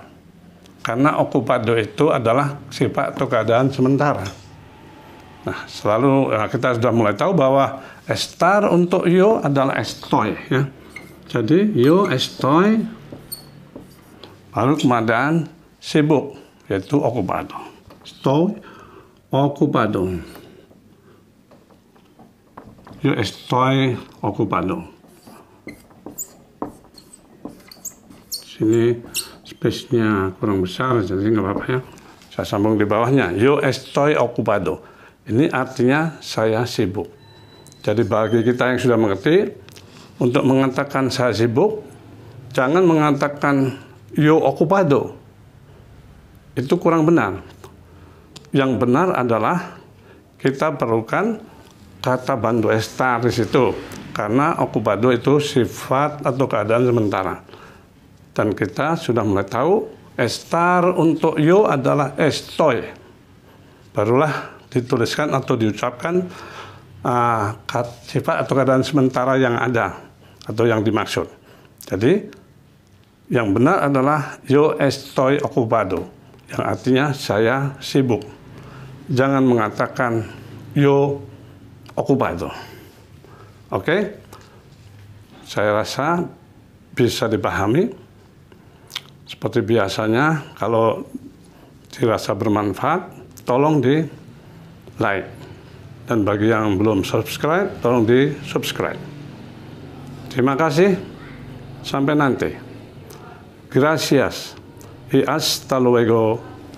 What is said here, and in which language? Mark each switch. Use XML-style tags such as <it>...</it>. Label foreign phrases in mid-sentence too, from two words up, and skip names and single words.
<id>Karena ocupado itu adalah sifat atau keadaan sementara. Nah, kita sudah mulai tahu bahwa estar untuk yo adalah estoy ya. Jadi</id> <es>yo estoy</es> <id>baru keadaan sibuk yaitu ocupado.</id> <es>Estoy ocupado. Yo estoy ocupado.</es> <id>Sini space-nya kurang besar, jadi nggak apa-apa ya. Saya sambung di bawahnya.</id> <es>Yo estoy ocupado.</es> <id>Ini artinya saya sibuk. Jadi bagi kita yang sudah mengerti, untuk mengatakan saya sibuk, jangan mengatakan</id> <es>yo ocupado.</es> <id>Itu kurang benar. Yang benar adalah kita perlukan kata bantu estar di situ. Karena ocupado itu sifat atau keadaan sementara. Dan kita sudah mulai tahu estar untuk yo adalah estoy. Barulah dituliskan atau diucapkan sifat atau keadaan sementara yang ada atau yang dimaksud. Jadi yang benar adalah</id> <es>yo estoy ocupado,</es> <id>yang artinya saya sibuk. Jangan mengatakan</id> <es>yo ocupado.</es> <id>Oke? Saya rasa bisa dipahami. Seperti biasanya, kalau dirasa bermanfaat, tolong di like. Dan bagi yang belum subscribe, tolong di subscribe. Terima kasih. Sampai nanti.</id> <es>Gracias y hasta luego.</es>